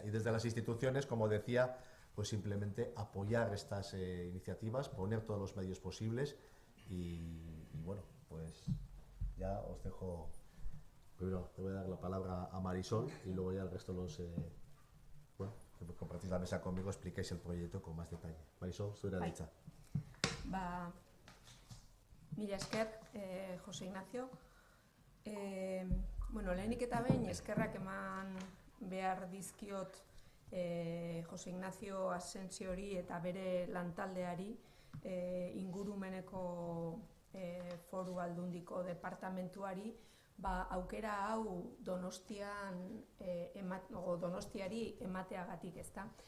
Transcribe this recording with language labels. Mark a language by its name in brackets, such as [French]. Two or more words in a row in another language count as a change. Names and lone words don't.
[Spanish] Y desde las instituciones, como decía, pues simplemente apoyar estas iniciativas, poner todos los medios posibles y pues ya os dejo. Primero te voy a dar la palabra a Marisol y luego ya el resto que compartís la mesa conmigo, expliquéis el proyecto con más detalle. Marisol, [Basque] zurea da hitza. Mila esker, Jose Ignacio. Lehenik eta behin eskerrak eman behar dizkiot Jose Ignacio Asensiori eta bere lantaldeari ingurumeneko foru aldundiko departamentuari aukera hau Donostiari emateagatik, ezta.